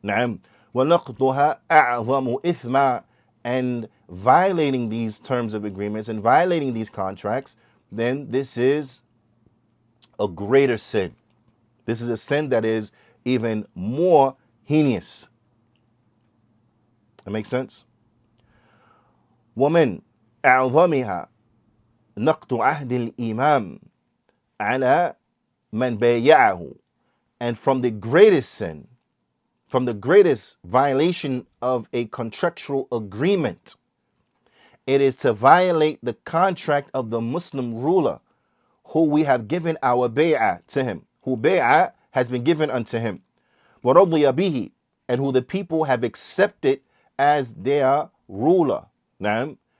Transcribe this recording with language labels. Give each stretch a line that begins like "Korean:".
Arabic: نعم. وَنَقْضُهَا أَعْظَمُ إِثْمًا.
English: And violating these terms of agreements and violating these contracts, then this is a greater sin. This is a sin that is even more heinous. That makes sense?
Arabic: ومن أعظمها نقض عهد الإمام على من بايعه.
English: And from the greatest sin, from the greatest violation of a contractual agreement, it is to violate the contract of the Muslim ruler who we have given our bay'ah to him, who bay'ah has been given unto him,
Arabic: وَرَضِيَ بِهِ,
English: and who the people have accepted as their ruler. Naam.